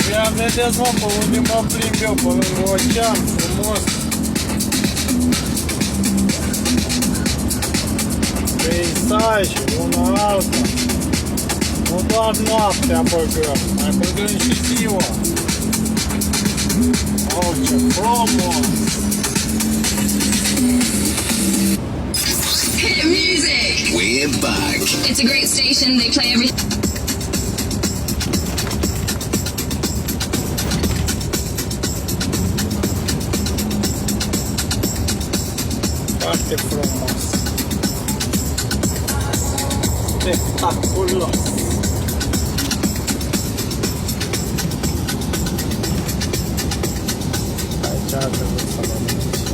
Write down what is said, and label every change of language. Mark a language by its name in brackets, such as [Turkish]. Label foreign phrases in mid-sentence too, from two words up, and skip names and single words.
[Romanian] vedeți, mă, pe unde mă plimb eu, pe lângă ocean, frumos. Peisaje, una alta. Nu doar noaptea băgăm, mai băgăm și ziua. Oh, ce frumos! [English] Hit music! We're back. It's a great station, they play every... [Romanian] Foarte frumos. Spectaculos. Aici ar trebui să mă duc.